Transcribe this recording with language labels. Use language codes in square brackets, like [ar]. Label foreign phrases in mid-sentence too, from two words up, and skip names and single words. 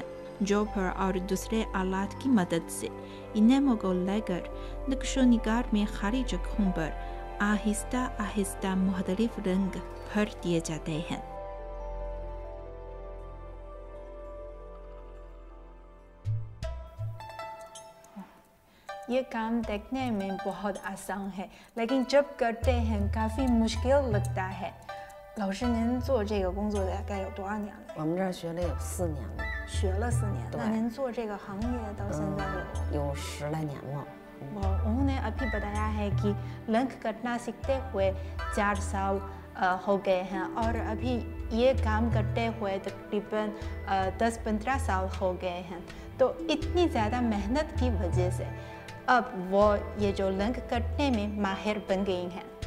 [ur] جوپر اور دوسرے آلات کی مدد سے انیمو کو لے کر نقش و نگار میں خالی جگہوں پر آہستہ آہستہ مختلف رنگ بھر دیے جاتے ہیں. یہ کام دیکھنے میں بہت آسان ہے، لیکن جب کرتے ہیں کافی مشکل لگتا ہے. [zh] 老师，您做这个工作大概有多少年了？我们这儿学了有4年了，学了4年。对那您做这个行业到现在有？有10来年了。 [ur] انہوں نے ابھی بتایا ہے کہ رنگ کرنا سیکھتے ہوئے 4 سال ہو گئے ہیں اور ابھی یہ کام کرتے ہوئے تقریباً 10-15 سال ہو گئے ہیں. تو اتنی زیادہ محنت کی وجہ سے اب وہ یہ جو رنگ کرنے میں ماہر بن گئی ہیں.